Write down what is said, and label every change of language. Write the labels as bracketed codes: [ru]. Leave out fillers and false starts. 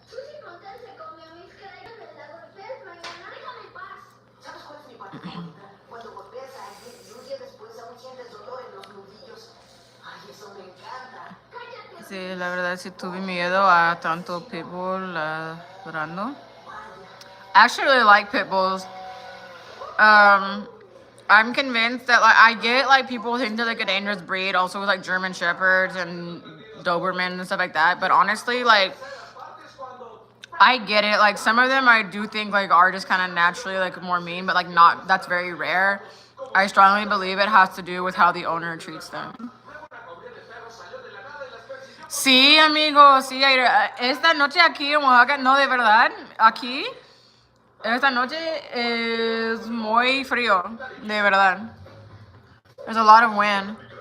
[es] Tú sin contar se comió mis crayos de la golpeas mañana. Déjame en paz. ¿Sabes cuál es mi parte favorita? Cuando golpeas a alguien y un día después aún sientes dolor en los nudillos. Ay, eso me encanta. Cállate. Sí, la verdad sí tuve miedo a tanto pitbull ladrando. [en] I actually really like pit bulls. I'm convinced that like I get like people think they're like a dangerous breed, also with like German Shepherds and Doberman and stuff like that. But honestly, like I get it. Like some of them I do think like are just kind of naturally like more mean, but like not. That's very rare. I strongly believe it has to do with how the owner treats them. [es] Sí, amigo, sí. Esta noche aquí en Oaxaca, no de verdad, aquí. Esta noche es muy frío, de verdad. [en] There's a lot of wind.